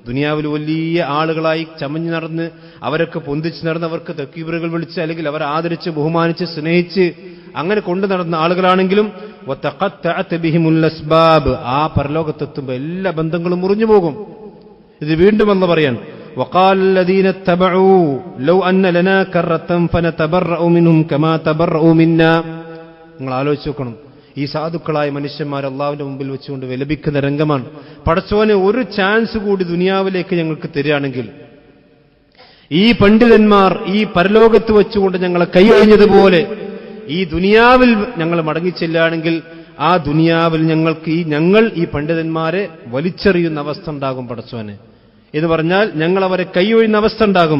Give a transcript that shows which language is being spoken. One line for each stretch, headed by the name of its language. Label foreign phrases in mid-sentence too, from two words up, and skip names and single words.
Malayalam: ദുനിയാവിൽ വലിയ ആളുകളായി ചമഞ്ഞു നടന്ന് അവരൊക്കെ പൊന്തിച്ച് നടന്ന് അവർക്ക് തക്ബീറുകൾ വിളിച്ച് അല്ലെങ്കിൽ അവരെ ആദരിച്ച് ബഹുമാനിച്ച് സ്നേഹിച്ച് അങ്ങനെ കൊണ്ടു നടന്ന ആളുകളാണെങ്കിലും
Arabic: وتقطعت بهم الأسباب,
Malayalam: ആ പരലോകത്തെത്തുമ്പോൾ എല്ലാ ബന്ധങ്ങളും മുറിഞ്ഞു പോകും. ഇത് വീണ്ടും എന്ന് പറയാൻ
Arabic: وقال الذين اتبعوا لو أن لنا كرة فنتبرأ منهم كما تبرؤوا منا.
Malayalam: നിങ്ങൾ ആലോചിച്ച് നോക്കണം, ഈ സാധുക്കളായ മനുഷ്യന്മാർ അള്ളാഹുവിന്റെ മുമ്പിൽ വെച്ചുകൊണ്ട് വിലപിക്കുന്ന രംഗമാണ്. പടച്ചോനെ, ഒരു ചാൻസ് കൂടി ദുനിയാവിലേക്ക് ഞങ്ങൾക്ക് തരികയാണെങ്കിൽ, ഈ പണ്ഡിതന്മാർ ഈ പരലോകത്ത് വെച്ചുകൊണ്ട് ഞങ്ങളെ കൈയൊഴിഞ്ഞതുപോലെ ഈ ദുനിയാവിൽ ഞങ്ങൾ മടങ്ങിച്ചെല്ലുകയാണെങ്കിൽ ആ ദുനിയാവിൽ ഞങ്ങൾ ഈ പണ്ഡിതന്മാരെ വലിച്ചെറിയുന്ന അവസ്ഥ ഉണ്ടാകും പടച്ചോനെ എന്ന് പറഞ്ഞാൽ ഞങ്ങൾ അവരെ കൈയൊഴിയുന്ന അവസ്ഥ ഉണ്ടാകും.